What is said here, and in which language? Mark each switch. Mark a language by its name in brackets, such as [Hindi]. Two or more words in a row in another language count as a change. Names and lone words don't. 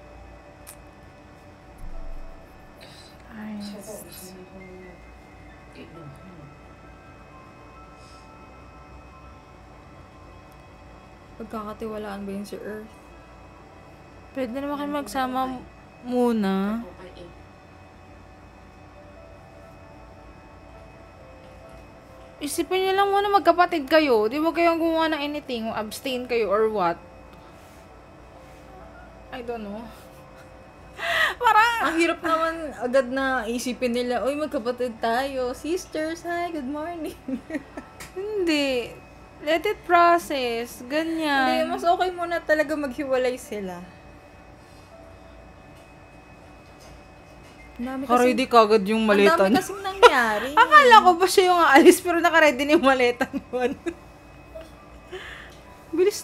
[Filipino] Ay, [Thai] เขาบอกว่าเขามีห้องอีก1 ห้อง [Filipino] Pagkakatiwalaan ba yun si Earth? pwede naman kayo magsama muna. [Thai] เขาไปเอง [Filipino] Isipin niyo lang muna magkapatid kayo. Di ba kayong gumawa ng anything? [English] Abstain kayo or what? I don't know. [Filipino] Parang, Ang hirap naman agad na isipin nila, uy, magkapatid tayo. [English] Sisters, hi, good morning. hindi. Let it process. [Filipino] Hindi, Ganyan. mas okay muna talaga maghiwalay sila. Ang dami Naka-ready kagad yung ang maleta dami niya. kasing nangyari. Akala ko ba siya yung aalis pero naka-ready na yung maleta naman. Bilis